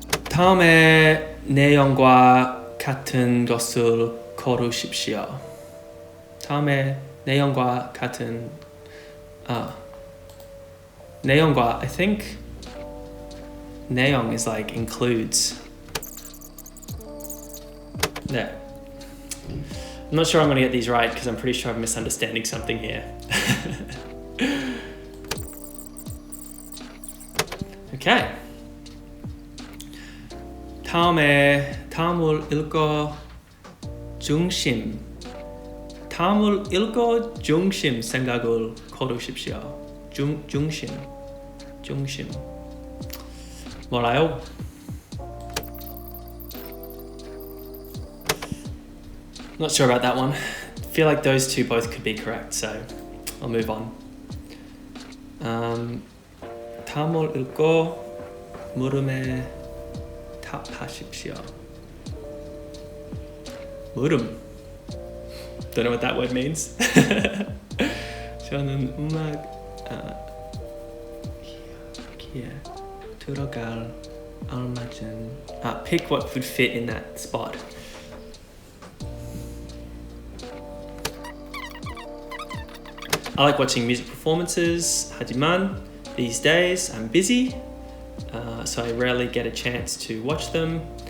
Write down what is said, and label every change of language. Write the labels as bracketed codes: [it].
[ko] 다음의 내용과 같은 것을 고르십시오. 다음의 내용과 같은 내용과, [en] I think [ko] 내용 [en] is like includes. Yeah. I'm not sure I'm going to get these right because I'm pretty sure I'm misunderstanding something here. Okay. [ko] 다음을 읽어 중심. 다음을 읽어 중심 생각을 고르십시오. 중심. 뭐라요? [en] Not sure about that one. I feel like those two both could be correct, so I'll move on. [ko] 다음을 읽고 물음에 답하십시오. 물음. [en] Don't know what that word means. [ko] 저는 음악기에 들어갈 알맞은. [en] Pick what would fit in that spot. I like watching music performances. [ko] 하지만 [en] these days I'm busy, so I rarely get a chance to watch them.